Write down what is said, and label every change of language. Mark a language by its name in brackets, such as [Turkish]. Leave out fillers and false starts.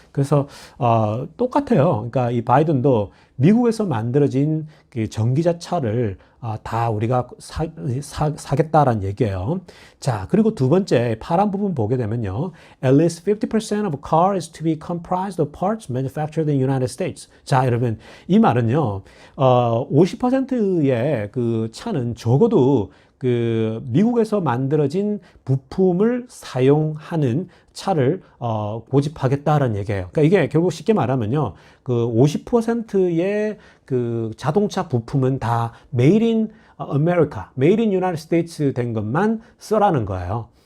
[Korean] 그래서 똑같아요. 그러니까 이 바이든도 미국에서 만들어진 그 전기자차를 다 우리가 사겠다라는 얘기예요. 자, 그리고 두 번째 파란 부분 보게 되면요. [English] At least 50% of a car is to be comprised of parts manufactured in the United States. [Korean] 자, 여러분, 이 말은요. 50%의 그 차는 적어도 미국에서 만들어진 부품을 사용하는 차를 고집하겠다라는 얘기예요. 그러니까 이게 결국 쉽게 말하면요. 50%의 자동차 부품은 다 [English] Made in America, Made in United States [Korean] 된 것만 쓰라는 거예요.